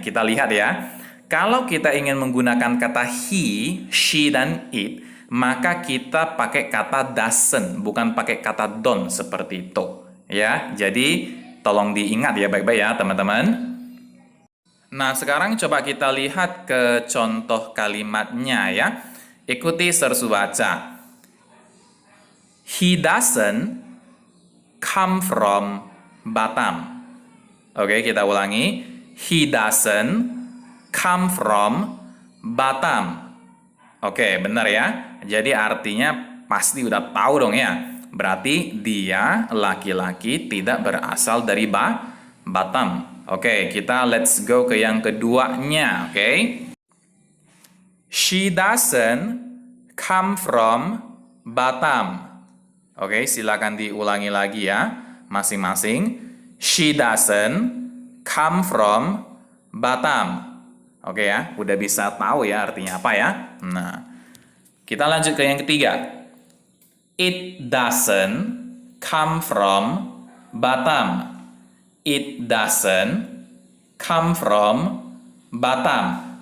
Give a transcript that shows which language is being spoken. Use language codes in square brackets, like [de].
[id] Kita lihat ya. Kalau kita ingin menggunakan kata he, she, dan it, maka kita pakai kata doesn't, bukan pakai kata don't seperti itu. Ya, jadi tolong diingat ya baik-baik ya teman-teman. Nah, sekarang coba kita lihat ke contoh kalimatnya ya. Ikuti sersu baca. [en] He doesn't come from Batam. [id] Oke, kita ulangi. [en] He doesn't come from Batam. [id] Oke, benar ya. Jadi artinya pasti udah tahu dong ya. Berarti dia laki-laki tidak berasal dari Batam. Oke, kita [en] let's go [id] ke yang keduanya. Oke. [en] She doesn't come from Batam. [id] Oke, silakan diulangi lagi ya masing-masing. [en] She doesn't come from Batam. [id] Oke ya, udah bisa tahu ya artinya apa ya. Nah, kita lanjut ke yang ketiga. [en] It doesn't come from Batam. It doesn't come from Batam.